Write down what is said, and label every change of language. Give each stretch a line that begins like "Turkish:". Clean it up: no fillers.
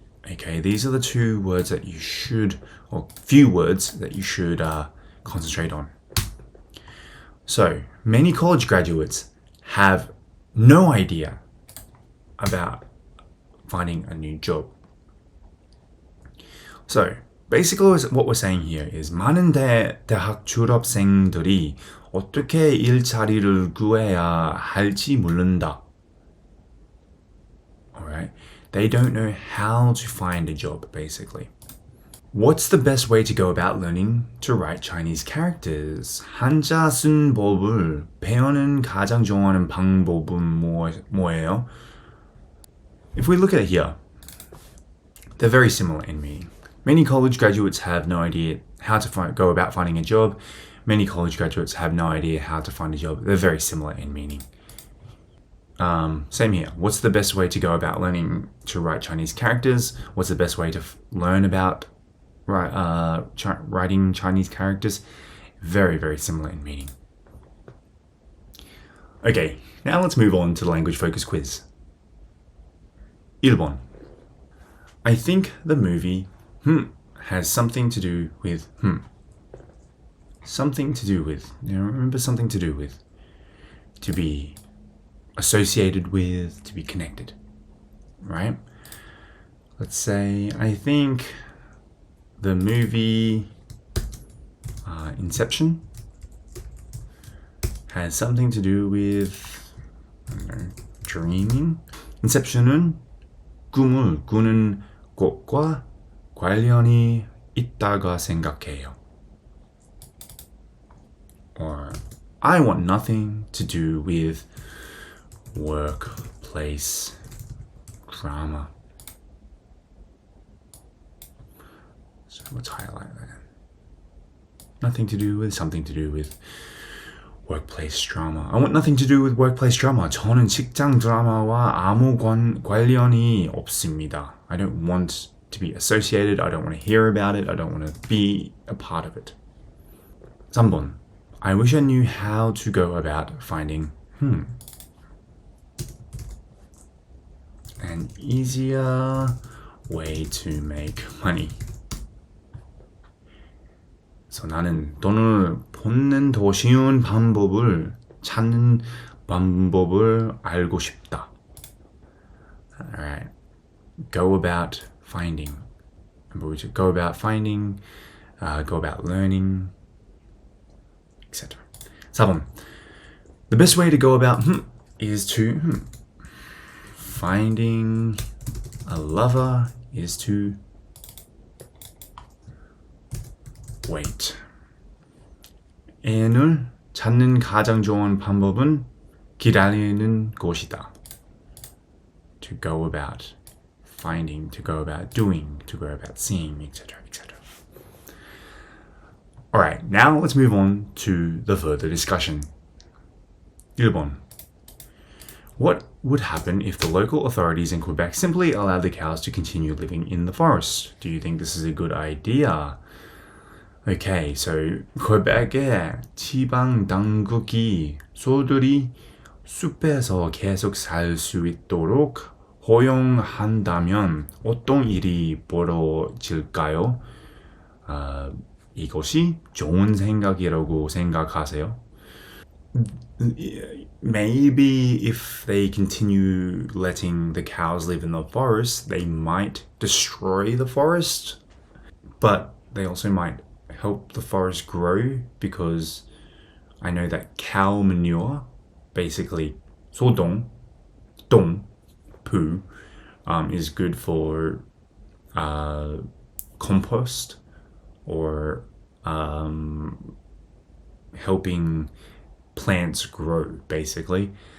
English: Okay, these are the two words that you should, or few words that you should concentrate on. So, many college graduates have no idea about finding a new job. So, basically what we're saying here is
Korean: 많은 대학 졸업생들이 어떻게 일자리를 구해야 할지 모른다.
English: Alright? They don't know how to find a job, basically. What's the best way to go about learning to write Chinese characters?
Korean: 한자 쓴 법을 배우는 가장 좋아하는 방법은 뭐예요?
English: If we look at it here, they're very similar in meaning. Many college graduates have no idea how to go about finding a job. Many college graduates have no idea how to find a job. They're very similar in meaning. Same here. What's the best way to go about learning to write Chinese characters? What's the best way to learn about writing Chinese characters? Very, very similar in meaning. Okay, now let's move on to the language focus quiz.
Korean: 1번.
English: I think the movie has something to do with Something to do with. Remember something to do with. To be associated with, to be connected. Right? Let's say, I think the movie Inception has something to do with, I don't know, dreaming.
Korean: Inception은 꿈을 꾸는 것과 관련이 있다고 생각해요.
English: Or I want nothing to do with workplace drama. So let's highlight that. Nothing to do with, something to do with workplace drama. I want nothing to do with workplace drama.
Korean: 저는 직장 드라마와 아무 관련이 없습니다.
English: I don't want to be associated. I don't want to hear about it. I don't want to be a part of it.
Korean: 3번.
English: I wish I knew how to go about finding an easier way to make money.
Korean: So 나는 돈을 버는 더 쉬운 방법을 찾는 방법을 알고 싶다.
English: Alright. Go about finding. Go about finding, go about learning, etc.
Korean: 4번.
English: The best way to go about is to finding a lover is to wait.
Korean: 애인을 찾는 가장 좋은 방법은 기다리는 것이다.
English: To go about finding, to go about doing, to go about seeing, etc., etc. Alright, now let's move on to the further discussion.
Korean: 1번.
English: What would happen if the local authorities in Quebec simply allowed the cows to continue living in the forest? Do you think this is a good idea? Okay, so
Korean: Quebec의 지방 당국이 소들이 숲에서 계속 살 수 있도록 허용한다면 어떤 일이 벌어질까요? 이것이 좋은 생각이라고 생각하세요?
English: Maybe if they continue letting the cows live in the forest, they might destroy the forest, but they also might help the forest grow, because I know that cow manure, basically
Korean: 소동, 똥,
English: poo, is good for compost or helping plants grow, basically.